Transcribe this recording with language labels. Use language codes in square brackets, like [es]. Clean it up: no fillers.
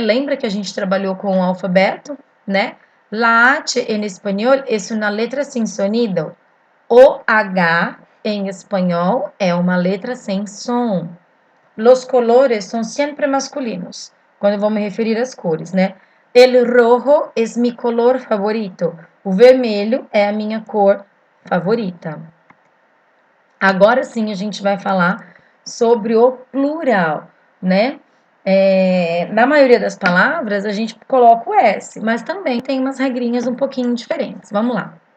[pt] Lembra que a gente trabalhou com o alfabeto, né? [es] La H [pt] em espanhol é uma letra sem sonido. O H em espanhol é uma letra sem som. [es] Los colores [pt] são sempre masculinos. Quando eu vou me referir às cores, né? [es] El rojo es mi color favorito. [pt] O vermelho é a minha cor favorita. Agora sim a gente vai falar sobre o plural, né? Na maioria das palavras a gente coloca o S, mas também tem umas regrinhas um pouquinho diferentes. Vamos lá.